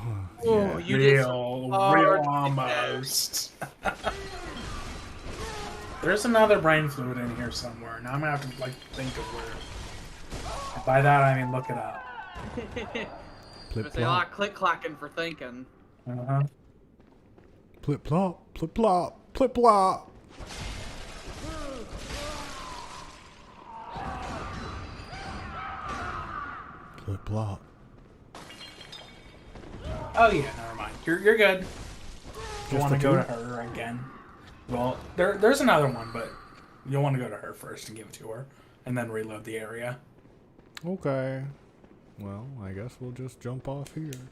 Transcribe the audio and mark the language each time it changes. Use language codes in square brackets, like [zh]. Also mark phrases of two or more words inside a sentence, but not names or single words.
[en] Oh, yeah. you did some Real hard almost. There's another brain fluid in here somewhere. Now I'm gonna have to like think of where. And by that I mean look it up. Plip There's a lot plop. of click clacking for thinking. Uh-huh. Plip plop. Plip plop. Plip plop. Plip plop. Oh yeah, never mind. You're good. You Just want to the go two? to her again? Well, there's another one, but you'll want to go to her first and give it to her, and then reload the area. Okay. Well, I guess we'll just jump off here.